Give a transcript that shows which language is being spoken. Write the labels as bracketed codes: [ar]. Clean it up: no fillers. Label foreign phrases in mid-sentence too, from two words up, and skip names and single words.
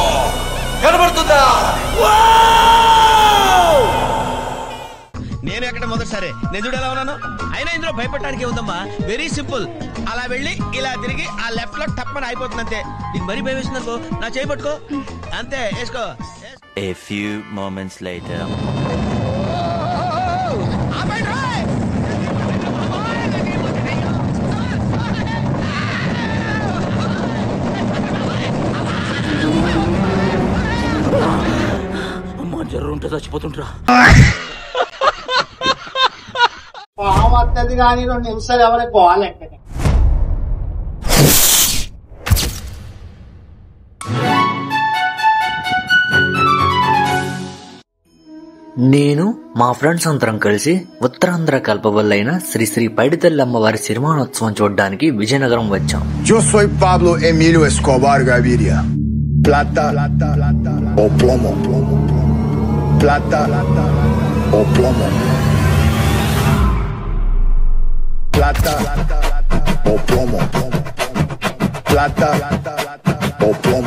[te] కనబడుతుందా? నేను ఎక్కడ మొదటిసారి నేను చూడు ఎలా ఉన్నాను. అయినా ఇందులో భయపడటానికి ఉందమ్మా, [en] very simple. [te] అలా వెళ్ళి ఇలా తిరిగి ఆ లెఫ్ట్ లో టప్పని అయిపోతుంది అంతే. నీకు మరీ భయం వేసిందనుకో, నా చేయి పట్టుకో అంతే, వేసుకో. [en] A few moments later. [te] అమ్మా జ్వరం ఉంటే చచ్చిపోతుంటరా. పావత్తది కానీ 2 నిమిషాలు ఎవరికి పోవాలంటే నేను మా ఫ్రెండ్స్ అందరం కలిసి ఉత్తరాంధ్ర కల్పవల్లైన శ్రీ శ్రీ పైడితల్లి అమ్మవారి సిరిమానోత్సవం చూడడానికి విజయనగరం వచ్చాం. [es] Yo soy Pablo Emilio Escobar Gaviria. Plata o plomo. Plata o plomo. Plata o plomo. Plata o plomo.